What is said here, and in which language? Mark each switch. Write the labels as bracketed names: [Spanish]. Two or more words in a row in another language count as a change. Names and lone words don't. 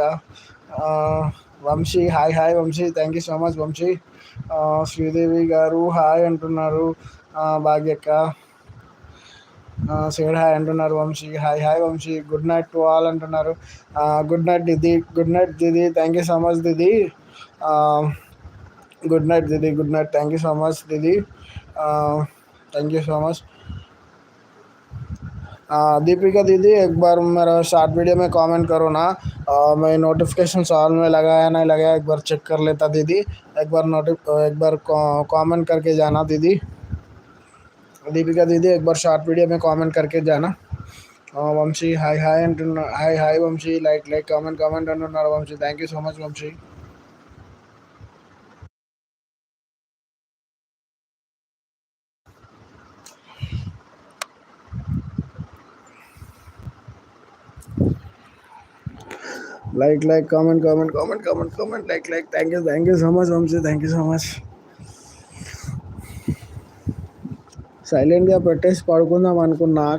[Telugu] వంశీ హాయ్ వంశీ. [English] thank you so much [Telugu] వంశీ. శ్రీదేవి గారు హాయ్ అంటున్నారు భాగ్యక్క. [English] said hi [Telugu] అంటున్నారు వంశీ. హాయ్ వంశీ. [English] good night to all [Telugu] అంటున్నారు. [English] good night [Telugu] దీదీ. [English] thank you so much దీదీ. good night दीदी. thank you so much दीदी. thank you so much. [Hindi] दीपिका दीदी एक बार मेरा [English] short video [Hindi] में कमेंट करो ना. मैं नोटिफिकेशन ऑल में लगाया नहीं लगाया एक बार चेक कर लेता दीदी. एक बार कमेंट करके जाना दीदी. दीपिका दीदी एक बार [English] short video [Hindi] में कमेंट करके जाना. [Telugu] వంశీ హాయ్ వంశీ. [English] like comment [Telugu] అంటున్నారు వంశీ. [English] thank you so much [Telugu] వంశీ. [English] like comment like thank you so much వంశీ. thank you so much. [Telugu] సైలెంట్గా పెట్టేసి పడుకుందాం అనుకున్నా